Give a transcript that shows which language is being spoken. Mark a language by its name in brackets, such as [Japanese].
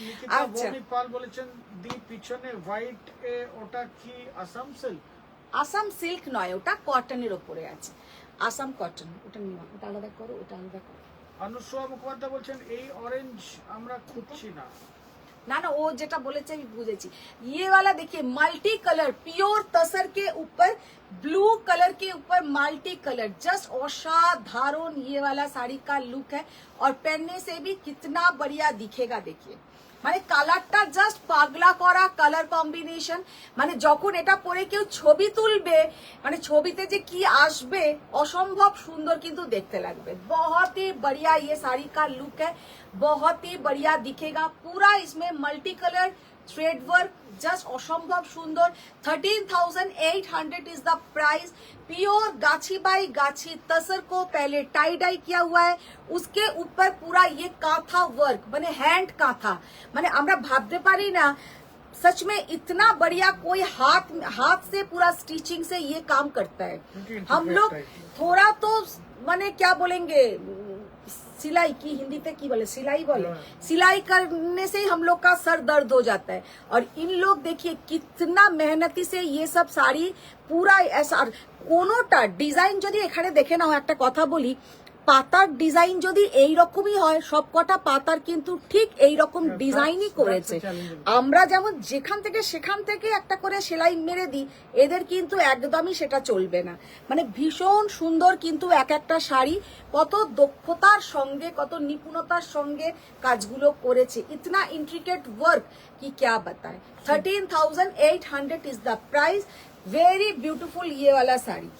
[Bangla] নিকিতা আচ্ছা, ভৌমিক পাল বলেছেন দি পিছনে হোয়াইট এ ওটা কি আসাম সিল্ক? আসাম সিল্ক নয়, ওটা কটনের ওপরে আছে, আসাম কটন। ওটা নিও, ওটা আলাদা করো, ওটা আলাদা করো। অনুসয়া মুখোপাধ্যায় বলছেন এই অরেঞ্জ আমরা খুঁজছি না। [Hindi] ना ना, वो जेटा बोले थे बुझेছি। ये वाला देखिए मल्टी कलर, प्योर तसर के ऊपर ब्लू कलर के ऊपर मल्टी कलर, जस्ट असाधारण ये वाला साड़ी का लुक है और पहनने से भी कितना बढ़िया दिखेगा। [Bangla] देखिए মানে কালারটা জাস্ট পাগলা করা কালার কম্বিনেশন। মানে যখন এটা পরে কেউ ছবি তুলবে, মানে ছবিতে যে কি আসবে অসম্ভব সুন্দর কিন্তু দেখতে লাগবে। [Hindi] बहुत ही बढ़िया ये साड़ी का लुक है, बहुत ही बढ़िया दिखेगा। पूरा इसमें multi colour thread work, just असंभव सुंदर। 13,800 [English] Is the price. [Hindi] प्योर गाछी बाई गाछी तसर को पहले टाई डाई किया हुआ है, उसके ऊपर पूरा ये कांथा वर्क, माने हैंड कांथा। माने [Bangla] আমরা ভাবতে পারি না [Hindi] सच में इतना बढ़िया कोई हाथ से पूरा स्टिचिंग से ये काम करता है। हम लोग थोड़ा तो माने क्या बोलेंगे, सिलाई की हिंदी पे की बोले, सिलाई बोले, सिलाई करने से ही हम लोग का सर दर्द हो जाता है। और इन लोग देखिए कितना मेहनती से ये सब साड़ी पूरा ऐसा। [Bangla] কোনোটা ডিজাইন যদি এখানে দেখে নাও, একটা কথা বলি, পাতার ডিজাইন যদি এই রকমই হয়, সবকটা পাতার কিন্তু ঠিক এই রকম ডিজাইনই করেছে। আমরা যেমন যেখান থেকে সেখান থেকে একটা করে সেলাই মেরে দিই, এদের কিন্তু একদমই সেটা চলবে না। মানে ভীষণ সুন্দর কিন্তু এক একটা শাড়ি, কত দক্ষতার সঙ্গে কত নিপুণতার সঙ্গে কাজগুলো করেছে। [Hindi] ইতনা ইন্ট্রিকেট ওয়ার্ক কি क्या बताएं। [English] 13,800 is the price. Very beautiful [Hindi] ये वाला साड़ी।